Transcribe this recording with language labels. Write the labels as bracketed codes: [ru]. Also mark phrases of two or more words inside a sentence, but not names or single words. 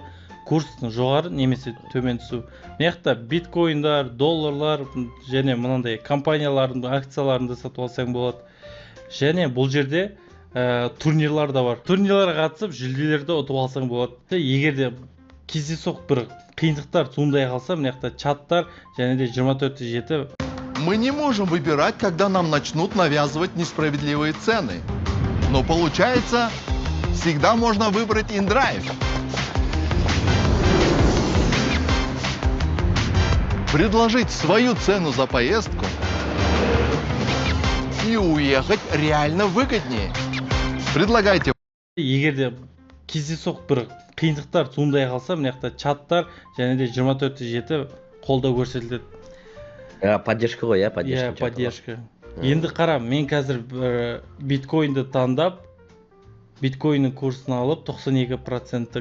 [kk] Курстың жоғары немесе төмен түсу. Мына биткоиндар, долларлар және мынандай компаниялардың акцияларында сатып алсаң болады. Және бұл жерде турнирлар да бар. Турнирларға қатысып, жүлделерді ұтып алсаң болады. Егер де кездейсоқ бір қиындықтар туындай қалса, мына чаттар және де 24/7. [ru] Мы не можем выбирать, когда нам начнут навязывать несправедливые цены. Но получается, всегда можно выбрать InDrive. Предложить свою цену за поездку и уехать реально выгоднее. Предлагайте. [kk] Егер де кездейсоқ бір қиындықтар туындай қалса, мына чаттар және де 24/7 қолдау көрсетіледі. [ru] Поддержка ғой, поддержка. Поддержка. [kk] Енді қара, мен қазір биткоинді таңдап, биткоиннің курсын алып 92%.